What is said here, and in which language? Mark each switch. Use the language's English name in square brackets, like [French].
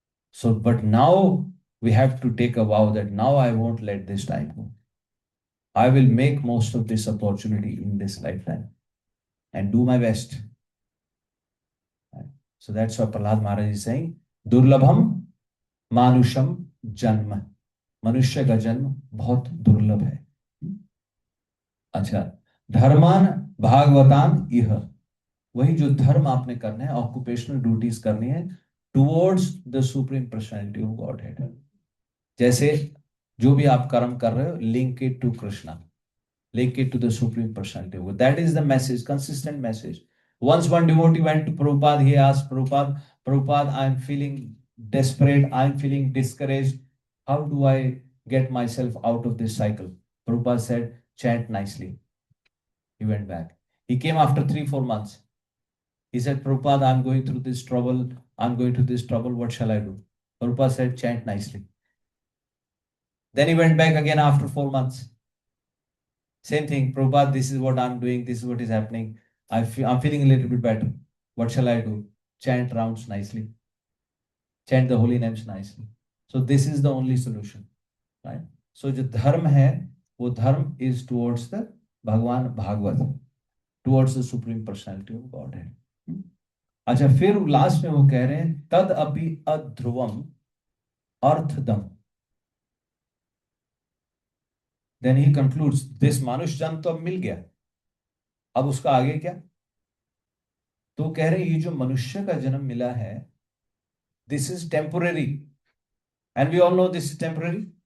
[English] So, but now we have to take a vow that now I won't let this time go. I will make most of this opportunity in this lifetime and do my best. So that's what Prahlad Maharaj is saying. [Sanskrit] Durlabham manusham janma. [Hindi] मनुष्य का जन्म बहुत दुर्लभ है। अच्छा, [Sanskrit] धर्मान भागवतान इह, [Hindi] वही जो धर्म आपने करना है, [English] Occupational duties करनी है towards the supreme personality of Godhead. [Hindi] जैसे जो भी आप कर्म कर रहे हो, [English] Link it to Krishna, link it to the Supreme Personality of God. That is the message, consistent message. Once one devotee went to Prabhupada, he asked Prabhupada, Prabhupada, I'm feeling desperate, I'm feeling discouraged. How do I get myself out of this cycle? Prabhupada said, chant nicely. He went back. He came after 3-4 months. He said, Prabhupada, I'm going through this trouble. I'm going through this trouble. What shall I do? Prabhupada said, chant nicely. Then he went back again after 4 months. Same thing, Prabhupada, this is what I'm doing, this is what is happening. I'm feeling a little bit better. What shall I do? Chant rounds nicely. Chant the holy names nicely. So this is the only solution, right? So [Hindi] जो धर्म है, वो धर्म [English] is towards the Bhagavan Bhagavat, towards the supreme personality of Godhead. [Hindi] अच्छा, फिर last में वो कह रहे हैं [Sanskrit] तद अपि अध्रुवम अर्थदम. [English] Then he concludes, this [Hindi] मानुष जन्म तो अब मिल गया, अब उसका आगे क्या? तो कह रहे ये जो मनुष्य का जन्म मिला है, [English] This is temporary, and we all know this is temporary.